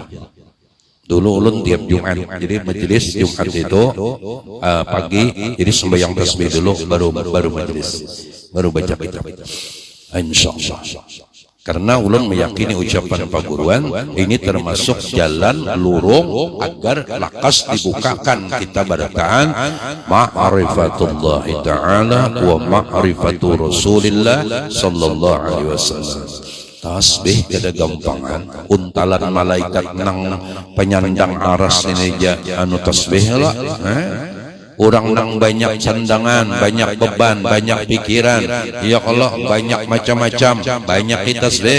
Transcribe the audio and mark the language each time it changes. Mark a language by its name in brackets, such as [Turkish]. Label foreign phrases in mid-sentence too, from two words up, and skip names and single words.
[Banjar] Dulu ulun tiap Jumat, jadi majelis Jumat itu pagi, jadi sembahyang tasbih dulu, baru majelis, baru baca kitab. Insyaallah. Karena ulun meyakini ucapan Pak Guruan ini termasuk jalan lurung agar lakas dibukakan kita barataan [Arabic] معرفة الله تعالى ومعرفة رسول الله صلى الله عليه وسلم. [Banjar] Tasbih kada gampangan, untalan malaikat nang penyandang aras ini anu tasbih lah. Orang nang banyak candangan, banyak beban, banyak pikiran. [Arabic] يا الله, [Banjar] banyak macam-macam, banyak tasbih.